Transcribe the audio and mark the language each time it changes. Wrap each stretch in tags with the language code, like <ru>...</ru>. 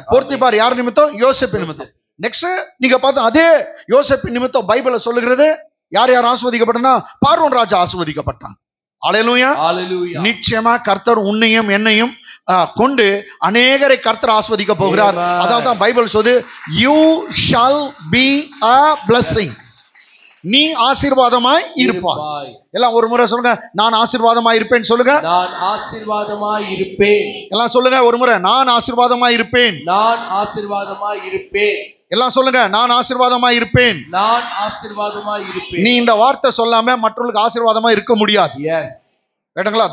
<ta>போர்த்திபார் யார் நிமித்தம்? யோசேப்பு நிமித்தம். நெக்ஸ்ட் நீங்க பார்த்தா அதே யோசேப்பு நிமித்தம் பைபிள்ல சொல்லுகிறது யார் யார் ஆஸ்வதிக்கப்பட்டனா? பார்வோன் ராஜா ஆஸ்வதிக்கப்பட்டான். ஹல்லேலூயா, ஹல்லேலூயா. நிச்சயமா கர்த்தர் உன்னையும் என்னையும் கொண்டு அநேகரை கர்த்தர் ஆஸ்வதிக்க போகிறார். அதான் தான் பைபிள் சொல்லுது,</ta> <en>you shall be a blessing.</en> <ta>நீ ஆசீர்வாதமாய் இருப்பாய். எல்லாம் ஒரு முறை சொல்லுங்க, நான் ஆசீர்வாதமாய் இருப்பேன். சொல்லுங்க, நான் ஆசீர்வாதமாய் இருப்பேன். எல்லாம் சொல்லுங்க ஒரு முறை, நான் ஆசீர்வாதமாய் இருப்பேன். நான் ஆசீர்வாதமாய் இருப்பேன். எல்லாம் சொல்லுங்க, நான் ஆசீர்வாதமாய் இருப்பேன். நான் ஆசீர்வாதமாய் இருப்பேன். நீ இந்த வார்த்தை சொல்லாம மற்றவர்களுக்கு ஆசீர்வாதமா இருக்க முடியாது. கேட்டங்களா?</ta>